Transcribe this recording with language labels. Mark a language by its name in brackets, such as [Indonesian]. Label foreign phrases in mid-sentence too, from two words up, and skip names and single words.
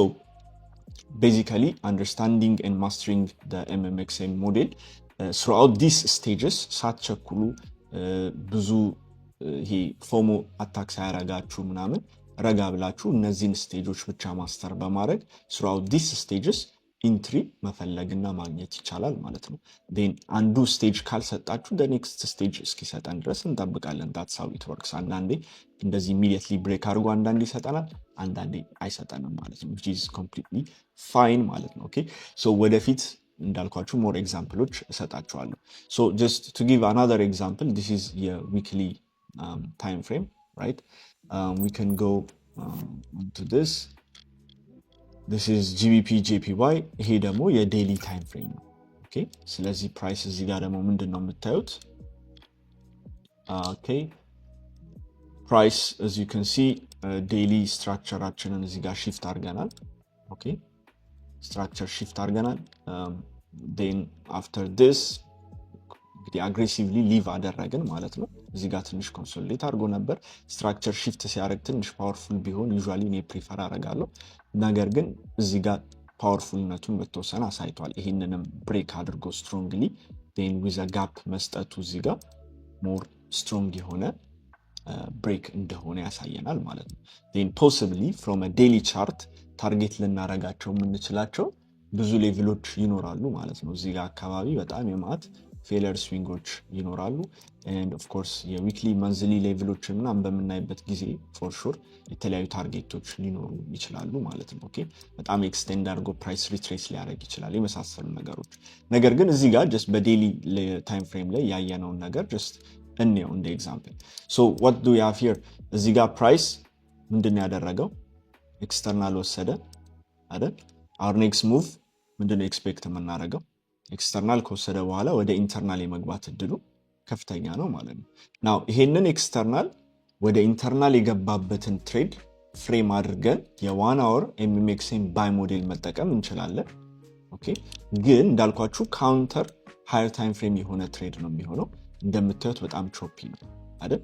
[English] basically understanding and mastering the MMXM model throughout these stages [Amharic] ሳትቸኩሉ ብዙ ይሄ ፎሞ አታክ ሳያረጋችሁ ምናምን ረጋ ብላችሁ እነዚህን ስቴጆች ብቻ ማስተር በማድረግ [English] throughout these stages [Amharic] ኢንትሪ መፈለግና ማግኘት ይቻላል ማለት ነው። then አንዱ ስቴጅ ካልሰጣችሁ [English] the next stage [Amharic] እስኪሰጠን ድረስ እንጠብቃለን። [English] that's how it works። [Amharic] አንዳንዴ እንደዚህ [English] immediately break [Amharic] አድርጎ አንዳንዴ ይሰጠናል አንዳንዴ አይሰጠንም ማለት ነው [English] which is completely fine [Amharic] ማለት ነው። [English] okay so [Amharic] ወደፊት እንዳልኳችሁ more ኤግዛምፕሎች እሰጣችኋለሁ። [English] so just to give another example this is your weekly time frame right. We can go to this is GBP JPY [Amharic] ይሄ ደግሞ የዴይሊ [English] time frame [Amharic] ነው። ኦኬ ስለዚህ ፕራይስ እዚህ ጋር ደግሞ ምንድነው የምታዩት ኦኬ ፕራይስ [English] as you can see [Amharic] ዴይሊ ስትራክቸራችንን እዚህ ጋር shift አድርገናል። ኦኬ ስትራክቸር shift አድርገናል [English] then after this [Amharic] እንግዲህ [English] aggressively leave [Amharic] አደረግን ማለት ነው። እዚህ ጋር ትንሽ ኮንሶሊዴት አድርጎ ነበር። ስትራክቸር shift ሲያደርግ ትንሽ ፓወርፉል ቢሆን ዩዥዋሊ እኔ ፕሪፈር አደርጋለሁ። ነገር ግን እዚህ ጋር ፓወርፉልነቱን በተወሰነ አሳይቷል። ይሄንንም ብሬክ አድርጎ ስትሮንግሊ [English] then with a gap [Amharic] መስጠቱ እዚህ ጋር [English] more strong [Amharic] የሆነ ብሬክ እንደሆነ ያሳየናል ማለት ነው። [English] then possibly from a daily chart [Amharic] ታርጌት ልናረጋቸው የምንችላቸው ብዙ ሌቭሎች ይኖራሉ ማለት ነው። እዚህ ጋር አካባቢ በጣም የማት ፌለር ስዊንጎች ይኖራሉ [English] and of [Amharic] course የዊክሊ መንዝሊ ሌቭሎች ምናምን በመናይበት ጊዜ [English] for sure [Amharic] የተለያዩ ታርጌቶች ሊኖሩ ይችላሉ ማለት ነው። ኦኬ በጣም ኤክስቴንድ አድርጎ ፕራይስ ሪትሬስ ሊያደርግ ይችላል የመሳሰሉ ነገሮች። ነገር ግን እዚህ ጋር just በዴይሊ [English] time frame [Amharic] ላይ ያየነውን ነገር just እንየው እንደ ኤግዛምፕል። [English] so what do we have here [Amharic] እዚህ ጋር ፕራይስ ምንድነው ያደረገው ኤክስተርናል ወሰደ አይደል? [English] our next move [Amharic] ምንድነው ኤክስፔክት የምናደርገው? ኤክስተርናል ከወሰደ በኋላ ወደ ኢንተርናል የመግባት እድሉ ከፍተኛ ነው ማለት ነው። ናው ይሄንን ኤክስተርናል ወደ ኢንተርናል የገባበትን [English] trade frame [Amharic] አድርገን የ1 hour ኤምኤምኤክስን [English] buy model [Amharic] መጠቀም እንችላለን። ኦኬ ግን እንዳልኳችሁ [English] counter higher time frame [Amharic] የሆነ ትሬድ ነው የሚሆነው። እንደምታዩት በጣም ቾፒ ነው አይደል?